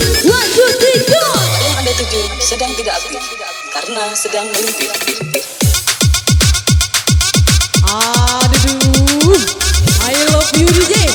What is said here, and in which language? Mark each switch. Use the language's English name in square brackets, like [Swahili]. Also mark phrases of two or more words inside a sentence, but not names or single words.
[English] One, two, three, go. [Indonesian] Yang Anda tuju sedang tidak aktif karena sedang melimpir. Aduh, [English] I love you DJ.